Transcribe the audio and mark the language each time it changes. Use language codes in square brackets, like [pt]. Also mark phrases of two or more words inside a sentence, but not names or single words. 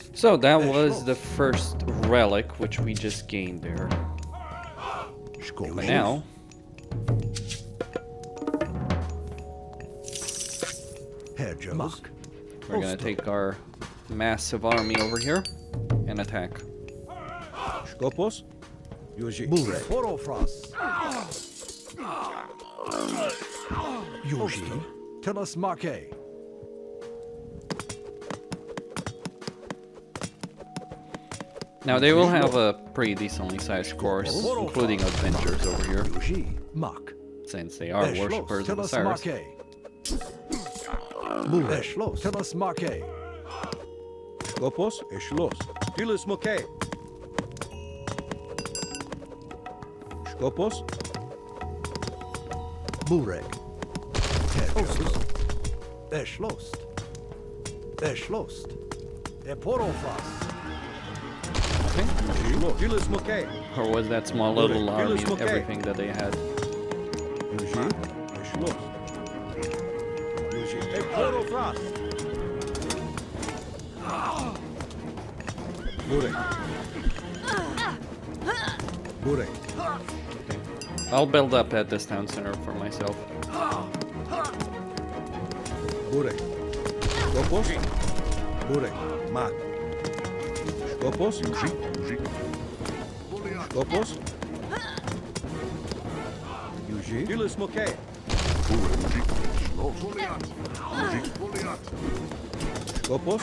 [en] So that was the first relic which we just gained there. But now Herr Jos. we're gonna take our massive army over here and attack. Skopos. Yuji. Burek. Porofrost. Yuji. Telos Marque. Now they will have a pretty decently sized course, including adventures over here, Yuji. Mak. since they are worshippers of Osiris. Burek. Schloss. Telos Marque. Skopos. Schloss. Tilis Moke. Skopos. Burek. Herr Jos. Schloss. Schloss. Porofrost. Tilis Moke. Or was that small little army and everything that they had? Yuji. Schloss. Yuji. Porofrost. Burek. Burek. I'll build up at this town center for myself. Burek. Skopos. Burek. Mak. Skopos. Yuji. Skopos. Yuji. Tilis Moke. Skopos.